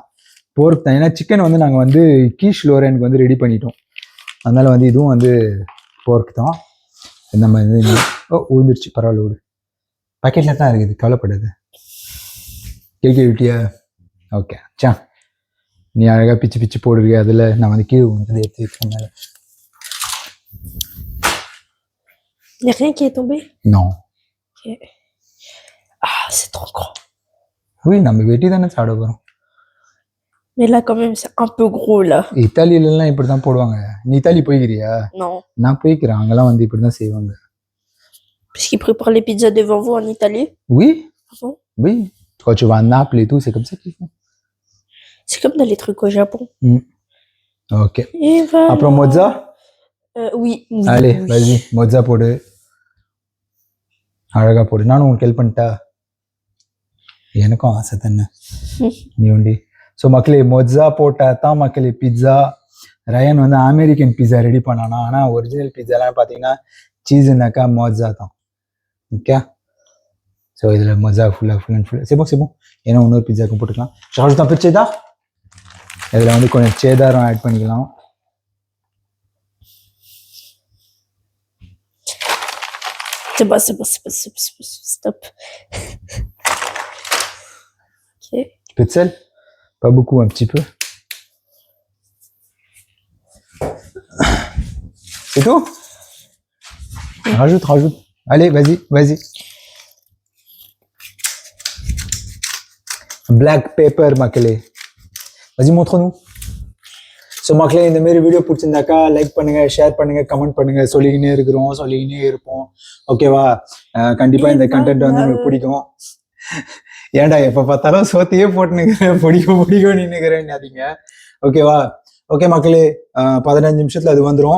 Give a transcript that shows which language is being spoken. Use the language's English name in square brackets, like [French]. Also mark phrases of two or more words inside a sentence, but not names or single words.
[Tamil] ஏன்னா சிக்கன் வந்து நாங்கள் வந்து கீஷ் லோரனுக்கு வந்து ரெடி பண்ணிட்டோம். அதனால வந்து இதுவும் வந்து போர்க் தான். இந்த மாதிரி ஊந்துருச்சு, பரவாயில்ல விடு. பாக்கெட்டில் தான் இருக்குது, கவலைப்படாது. கேட்க விட்டியா? ஓகே சா, நீ அழகாக பிச்சு பிச்சு போடுறியா, அதில் நான் வந்து கீழே வந்து எடுத்து வைக்கிறேன் மேலே. [French] Il n'y a rien qui est tombé? Non. Ok. Ah, c'est trop grand. Oui, [Tamil] நம்ம வெட்டி தானே சாப்பிட போகிறோம். [French] Mais là, quand même, c'est un peu gros, là. [Tamil] இத்தாலியிலலாம் இப்படி தான் போடுவாங்க. நீ இத்தாலி போய்க்கிறியா? [French] Non. [Tamil] நான் போய்க்கிறேன், அங்கெல்லாம் வந்து இப்படி தான் செய்வாங்க. [French] Puisqu'ils préparent les pizzas devant vous en Italie? Oui. Ah bon? Oui. Quand tu vas à Naples et tout, c'est comme ça qu'ils font. C'est comme dans les trucs au Japon. Ok. Et voilà. Après mozza? Oui. Allez, oui. vas-y, mozza [Tamil] போடு. அழகா போடு. நானும் உங்களுக்கு ஹெல்ப் பண்ணிட்டா? எனக்கும் ஆசை தானே. நீ உண்டி. ஸோ மக்களே, மொஜ்ஜா போட்டால் தான் மக்களே பிட்ஸா. ரயன் வந்து [English] American pizza [Tamil] ரெடி பண்ணானா, ஆனால் [English] original pizza [Tamil] பார்த்தீங்கன்னா சீஸுனாக்கா மொஜ்ஜா தான். ஓகே, ஸோ இதில் மொஜ்ஜா [English] full and full [Tamil] சிபம் ஏன்னா இன்னொரு பிட்ஸாக்கும் போட்டுக்கலாம். ஷார்ட் தான் பிச்சேதா, இதில் வந்து கொஞ்சம் சேதாரம் ஆட் பண்ணிக்கலாம். [French] C'est bon, stop. Ok. Peu de sel? Pas beaucoup, un petit peu. C'est tout? Rajoute. Allez, vas-y. [English] Black pepper, மக்களே. [French] Vas-y, montre-nous. [Tamil] ஸோ மக்களே, இந்த மாதிரி வீடியோ பிடிச்சிருந்தாக்கா லைக் பண்ணுங்க, ஷேர் பண்ணுங்க, கமெண்ட் பண்ணுங்க. சொல்லிக்கினே இருப்போம். ஓகேவா? கண்டிப்பா இந்த கண்டென்ட் வந்து உங்களுக்கு பிடிக்கும். ஏன்டா எப்ப பார்த்தாலும் சோத்தையே போட்டுனுக்கிறேன், பிடிக்கும் நின்னுக்கிறேன்னாதீங்க. ஓகேவா? ஓகே மக்களே, 15 நிமிஷத்துல அது வந்துடும்.